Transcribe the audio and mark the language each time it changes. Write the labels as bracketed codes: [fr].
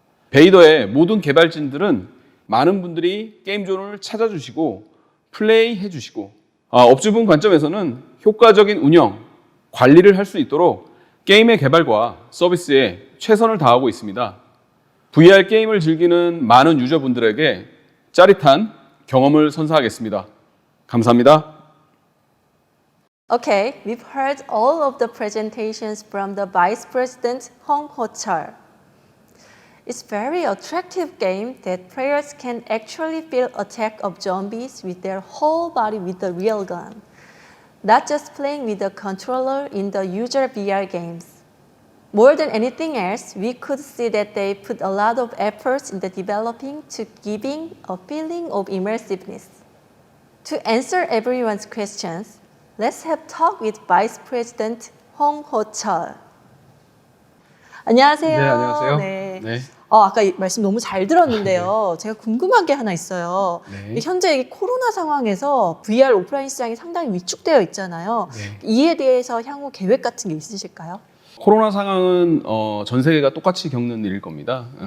[ko] 베이더의 모든 개발진들은 많은 분들이 게임존을 찾아주시고 플레이해 주시고 업주분 관점에서는 효과적인 운영, 관리를 할 수 있도록 게임의 개발과 서비스에 최선을 다하고 있습니다. VR 게임을 즐기는 많은 유저분들에게 짜릿한 경험을 선사하겠습니다. 감사합니다. [en] Okay, we've heard all of the presentations from the Vice President Hong Ho-chul. It's very attractive game that players can actually feel attack of zombies with their whole body with the real gun, not just playing with the controller in the usual VR games. More than anything else, we could see that they put a lot of efforts into developing to giving a feeling of immersiveness. To answer everyone's questions, let's have talk with Vice President Hong Ho-chul. [ko] 안녕하세요. 네, 안녕하세요. 네. 네. 아까 말씀 너무 잘 들었는데요. 제가 궁금한 게 하나 있어요. 네. 현재 이 코로나 상황에서 VR 오프라인 시장이 상당히 위축되어 있잖아요. 네. 이에 대해서 향후 계획 같은 게 있으실까요? 코로나 상황은 전 세계가 똑같이 겪는 일일 겁니다.